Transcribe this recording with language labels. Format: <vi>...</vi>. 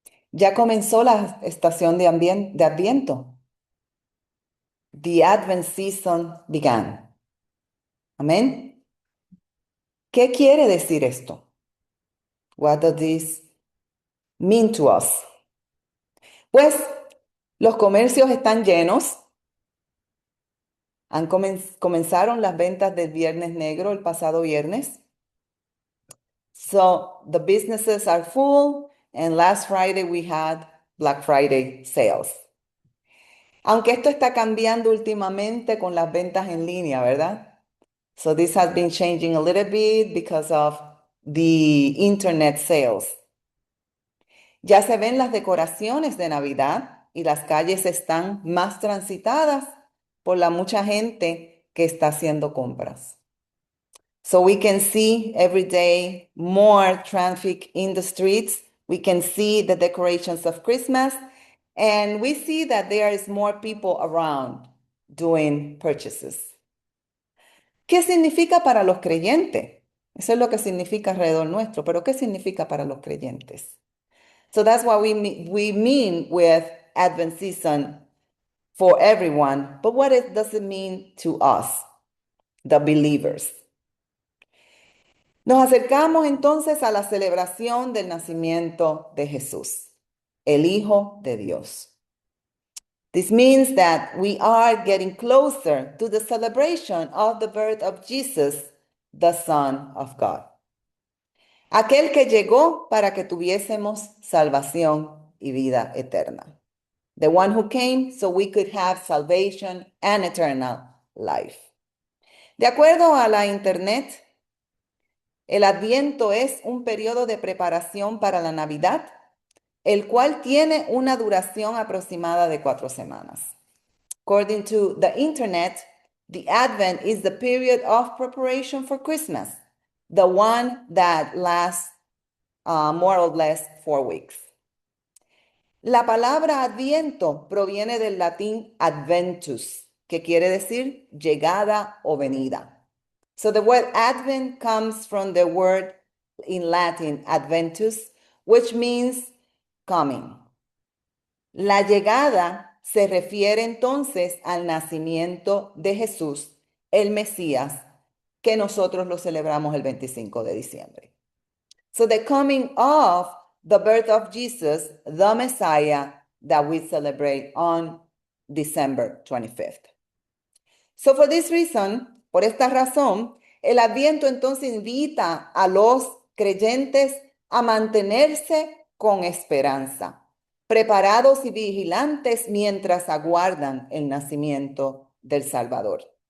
<es>Ya comenzó la estación de Adviento.</es> <en>The Advent season began. Amén.</en> <es>¿Qué quiere decir esto?</es> <en>What does this mean to us?</en> <es>Pues los comercios están llenos. Comenzaron las ventas del Viernes Negro el pasado viernes.</es> <en>So the businesses are full, and last Friday we had Black Friday sales.</en> <es>Aunque esto está cambiando últimamente con las ventas en línea, ¿verdad?</es> <en>So this has been changing a little bit because of the internet sales.</en> <es>Ya se ven las decoraciones de Navidad y las calles están más transitadas por la mucha gente que está haciendo compras.</es> <en>So we can see every day more traffic in the streets. We can see the decorations of Christmas, and we see that there is more people around doing purchases.</en> <es>¿Qué significa para los creyentes? Eso es lo que significa alrededor nuestro, pero ¿qué significa para los creyentes?</es> <en>So that's what we mean with Advent season for everyone. But does it mean to us, the believers?</en> <es>Nos acercamos entonces a la celebración del nacimiento de Jesús, el Hijo de Dios.</es> <en>This means that we are getting closer to the celebration of the birth of Jesus, the Son of God.</en> <es>Aquel que llegó para que tuviésemos salvación y vida eterna.</es> <en>The one who came so we could have salvation and eternal life.</en> <es>De acuerdo a la internet, el Adviento es un periodo de preparación para la Navidad, el cual tiene una duración aproximada de 4 semanas.</es> <en>According to the internet, the Advent is the period of preparation for Christmas, the one that lasts more or less 4 weeks.</en> <es>La palabra Adviento proviene del latín adventus, que quiere decir llegada o venida.</es> <en>So the word Advent comes from the word in Latin adventus, which means coming.</en> <es>La llegada se refiere entonces al nacimiento de Jesús, el Mesías, que nosotros lo celebramos el 25 de diciembre.</es> <en>So the coming of the birth of Jesus, the Messiah, that we celebrate on December 25th. So for this reason,</en> <es>por esta razón, el Adviento entonces invita a los creyentes a mantenerse con esperanza, preparados y vigilantes mientras aguardan el nacimiento del Salvador.</es>